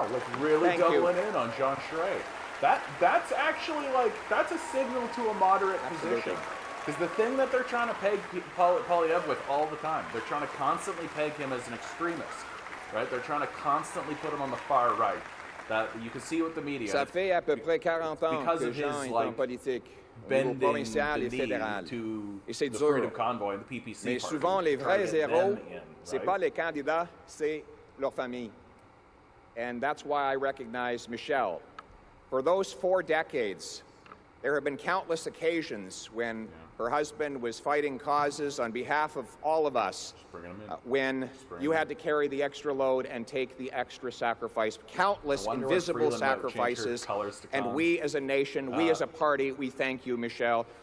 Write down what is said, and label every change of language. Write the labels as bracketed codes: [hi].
[en] Wow, like really doubling in on Jean Charest. That's actually like, that's a signal to a moderate position. Because the thing that they're trying to peg Polyev with all the time, they're trying to constantly peg him as an extremist, right? They're trying to constantly put him on the far right. That you can see with the media. [fr] Ça fait à peu près 40 ans que Jean est en politique, au niveau provincial et fédéral. Et c'est dur. Mais souvent, les vrais héros, c'est pas les candidats, c'est leur famille. [en] And that's why I recognize Michelle. For those 4 decades, there have been countless occasions when her husband was fighting causes on behalf of all of us, when you had to carry the extra load and take the extra sacrifice, countless invisible sacrifices, and we as a nation, we as a party, we thank you, Michelle.